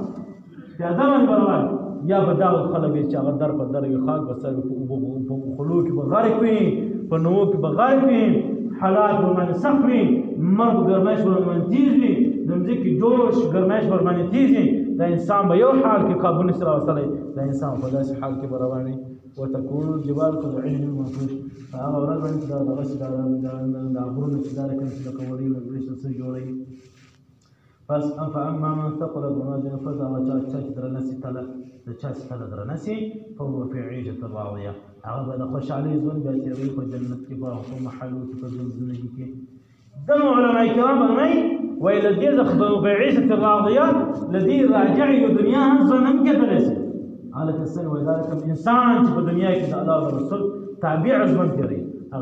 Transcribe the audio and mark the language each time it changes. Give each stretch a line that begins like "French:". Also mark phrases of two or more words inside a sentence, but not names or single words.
Pashto: یا به دا خلک چې هغه در په در وي خاک به سر په خلو کې به غرق وي په نوو کې به غرق وي حالات به باندې سخت وي مرګ ګرمایش به باندې تیز وي د مځکې جوش ګرمایش به باندې تیز وي دا انسان به یو حال کې قابو نشي راوستلی دا انسان په داسې حال کې به روان وي
Arabic: وتكون الجبال كالعهن المنفوش
Pashto: فهغه ورځ باندې دا دغه چې دا غرونه چې دا رقم چې لکه وړۍ ورېښم څه جوړوي پس
Arabic: فاما من ثقلت موازینه
Pashto: فهغه چا چې درنه سي تله د چا چې تله درنه سي
Arabic: فهو في عيشة راضیه
Pashto: هغه به د خوشحالۍ ژوند بیا تېروي په جنت کې په خپل محلو کې په زندګي کې دغه علماء کرام فرمایي وایي له دې څخه په
Arabic: عيشة راضیه
Pashto: له دې راجعي د دنیا هم ژوند هم کېدلی شي هلکه څنګه وایي دا کوم انسان چې په دنیا کې د الله او رسول تابع ژوند تېروي هغه